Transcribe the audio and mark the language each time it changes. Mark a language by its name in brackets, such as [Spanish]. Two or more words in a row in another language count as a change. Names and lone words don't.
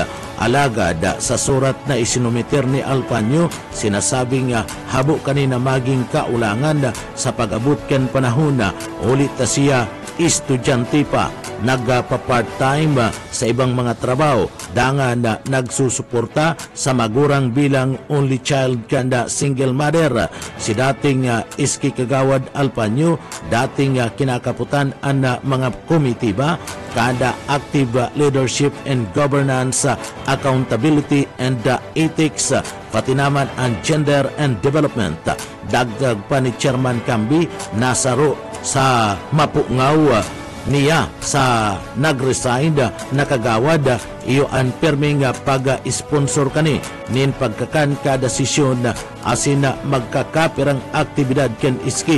[Bikol] Alagad sa surat na isinumiter ni Alpanyo, sinasabing habo kanina maging kaulangan sa pag-abot kan panahon na ulit na siya estudyante pa, nagpa-part-time sa ibang mga trabaho, dangan na nagsusuporta sa magurang bilang [English] only child [Bikol] kanda [English] single mother. [Bikol] Si dating Iski Kagawad Alpanyo, dating kinakaputan ang mga komitiba, kada [English] active leadership and governance, accountability and ethics, [Bikol] pati naman ang [English] gender and development. [Bikol] Dagdag pa ni Chairman Cambi, nasaro sa mapungaw niya sa nag-resign na kagawad iyo ang perming pag-sponsor kani nin pagkakan kada sesyon asin magkakapirang aktibidad ken iski.